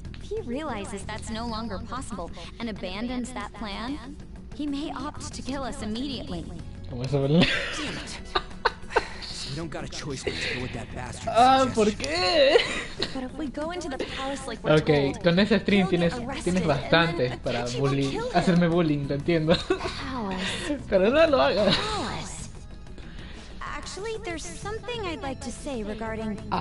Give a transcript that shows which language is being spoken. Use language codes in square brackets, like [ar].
[en] If he realizes that's no longer possible and abandons that plan, he may opt to kill us immediately. Damn it. We don't got a choice but to go with that bastard. [es] ¿Por qué? [en] But if we go into the palace like we're told, [es] con ese [en] stream [es] tienes bastante para hacerme bullying, lo entiendo. Pero no lo hagas. [en] Actually, there's something I'd like to say regarding...